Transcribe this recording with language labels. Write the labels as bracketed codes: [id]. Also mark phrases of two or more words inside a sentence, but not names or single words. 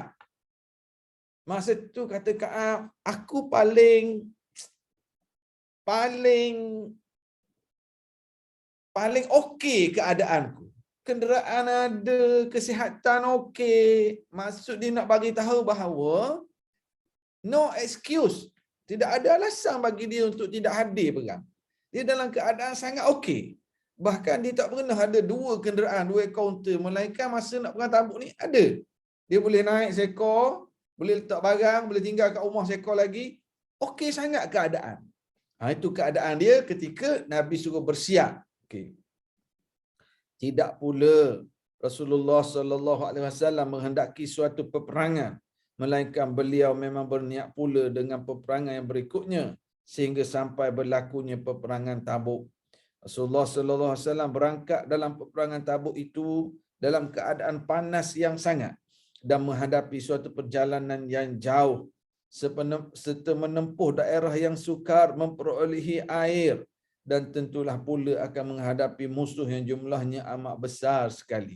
[ms] Masa tu kata Ka'ab, aku paling okey keadaanku. Kenderaan ada, kesihatan okey. Maksud dia nak bagi tahu bahawa [en] no excuse. [ms] Tidak ada alasan bagi dia untuk tidak hadir perang. Dia dalam keadaan sangat okey. Bahkan dia tak pernah ada 2 kenderaan, 2 kaunter. Melainkan masa nak perang Tabuk ni ada. Dia boleh naik seekor, boleh letak barang, boleh tinggal kat rumah seekor lagi. Okey sangat keadaan. Itu keadaan dia ketika Nabi suruh bersiap. Okey. Tidak pula Rasulullah [ar] صلى الله عليه وسلم [ms] menghendaki suatu peperangan, melainkan beliau memang berniat pula dengan peperangan yang berikutnya sehingga sampai berlakunya peperangan Tabuk. Rasulullah [ar] صلى الله عليه وسلم [ms] berangkat dalam peperangan Tabuk itu dalam keadaan panas yang sangat dan menghadapi suatu perjalanan yang jauh serta menempuh daerah yang sukar memperolehi air dan tentulah pula akan menghadapi musuh yang jumlahnya amat besar sekali.